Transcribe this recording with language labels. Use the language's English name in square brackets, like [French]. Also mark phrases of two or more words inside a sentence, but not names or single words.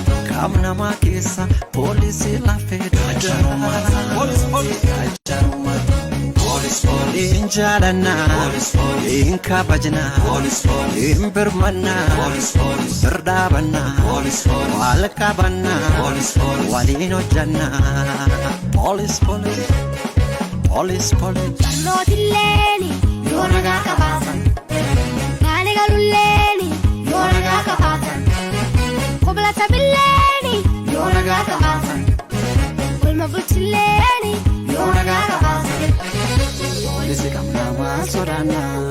[Oromo] Qaam namaa keessa poolisii lafee duddaa. Hin jaalannaa, hin kabajnaa, hin birmannaa, birdaabannaa, wal qabannaa, waliin hojjannaa. [English] Police, police. Police, police. [Oromo] Barnootilleeni yoo nagaa qabaatan, qaani galulleeni yoo nagaa qabaatan, qublata billeeni yoo nagaa qabaatan. Oolmaa bulchileeni yoo nagaa qabaatan. Poolisii qabnaa maal sodaannaa?